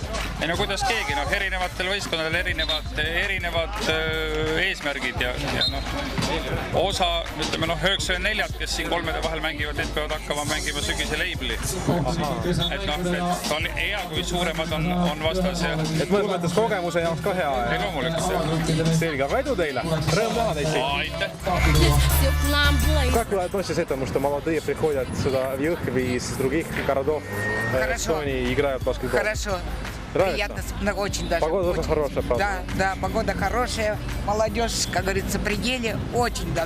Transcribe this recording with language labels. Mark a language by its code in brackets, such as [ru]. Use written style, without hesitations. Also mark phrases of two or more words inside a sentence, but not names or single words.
[et] Ei no kuidas keegi, erinevatel võistkonnadel erinevad eesmärgid ja osa, ütleme 94, kes siin kolmede vahel mängivad, need peavad hakkama mängima sügise leibli. Et on hea, kui suuremad on vastas. Et mõnes mõttes kogemuse jaoks ka hea. Ei loomulikult. Selge, aga edu teile. [ru] Рем Ладейси. Как вы относитесь к этому, что молодые приходят сюда в Jõhvi из других городов, Эстонии, играют в баскетбол? Хорошо. Приятно, очень даже. Погода очень хорошая, правда? Да, погода хорошая, молодежь, как говорится, в пределе, очень даже.